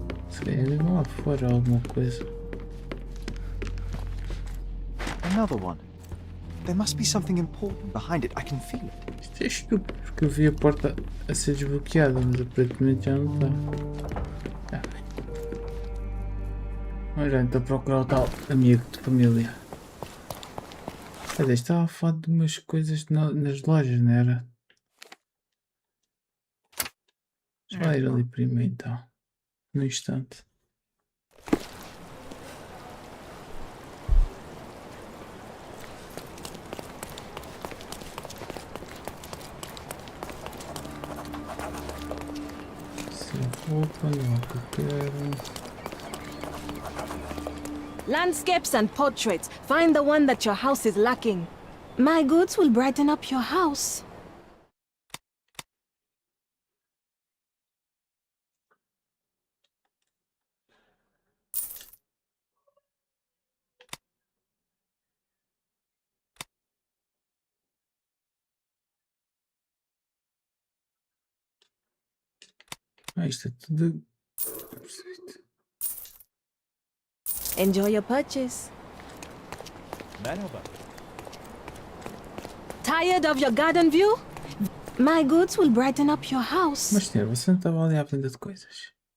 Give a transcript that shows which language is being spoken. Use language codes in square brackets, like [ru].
[pt] Se calhar lá fora alguma coisa. [en] Another one. There must be something important behind it. I can feel it. [pt] Isto é estúpido porque eu vi a porta a ser desbloqueada, mas aparentemente já não está. Mas já estou a procurar o tal amigo de família. Cadê? Estava a falar de umas coisas nas lojas, não era? Deixa eu ir ali primeiro então. No instante. Roupa, não é o que eu quero. [en] Landscapes and portraits. Find the one that your house is lacking. My goods will brighten up your house. [pt] Isto é tudo. [en] Enjoy your purchase. Tired of your garden view? My goods will brighten up your house. [pt] Mas senhor, você não estava ali à venda de coisas.